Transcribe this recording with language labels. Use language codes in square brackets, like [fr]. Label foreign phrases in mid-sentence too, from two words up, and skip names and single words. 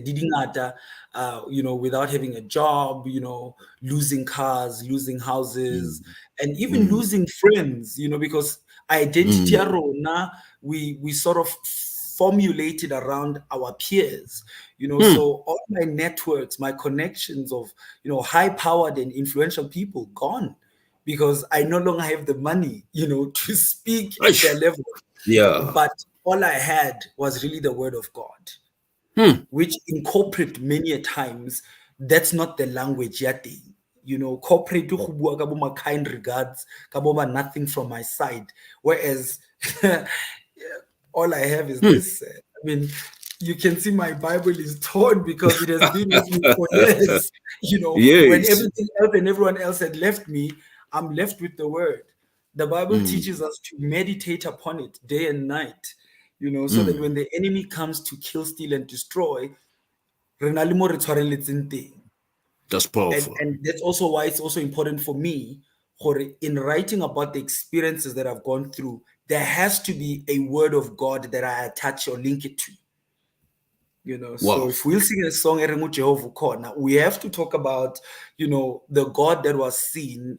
[en] didingata, without having a job, losing cars, losing houses, and even losing friends, because identity arona, we sort of formulated around our peers, so all my networks, my connections of high powered and influential people gone, because I no longer have the money to speak at their level. Yeah. But all I had was really the word of God, which in corporate many a times, that's not the language yet. [tn] Corporate go bua ka bo ma [en] kind regards, [tn] ka bo ma [en] nothing from my side. Whereas all I have is this. I mean, you can see my Bible is torn because it has been with me for years. When Yes. everything else and everyone else had left me, I'm left with the word. The Bible teaches us to meditate upon it day and night, so that when the enemy comes to kill, steal, and destroy, [tn] re na le mo re tshwareletseng teng. [en] That's powerful. And that's also why it's also important for me, in writing about the experiences that I've gone through, there has to be a word of God that I attach or link it to. So Wow. if we'll sing a song, Jehovah Corner, we have to talk about, the God that was seen.